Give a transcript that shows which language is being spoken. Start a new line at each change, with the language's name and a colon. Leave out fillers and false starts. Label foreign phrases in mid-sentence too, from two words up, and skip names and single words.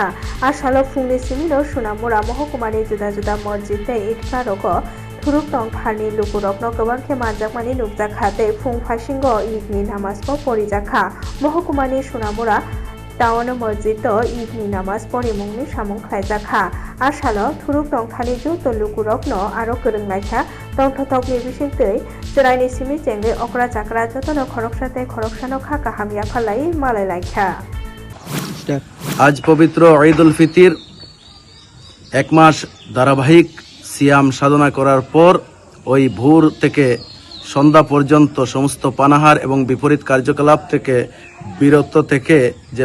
Kok Borok: Asalo Fungni Simino Sunamura Mohokumani Juda Juda Mosjidte Id Karoko Thuruk Tong Harni Lukurokno Gobangkhe Manjakmani Nukjakha Tei Phung Phasingo Idni Namazko Porijakha Mohokumani Sunamura Town Mosjidto Idni Namaz Porimungni Samung Khlaijakha Asalo Thuruk Tong Thani Juto Lukurokno Aro Kwrwnglaikha Tongthotokni Bisingtwi Jraini Simi Chengle Okra Chakra Jotono Khoroksate Khoroksano Kha Kahamia Phalai Malailaikha
Bangla: আজ পবিত্র ঈদুল ফিতর এক মাস ধারাবাহিক সিয়াম সাধনা করার পর ওই ভোর থেকে সন্ধ্যা পর্যন্ত সমস্ত পানাহার এবং বিপরীত কার্যকলাপ থেকে বিরত থেকে যে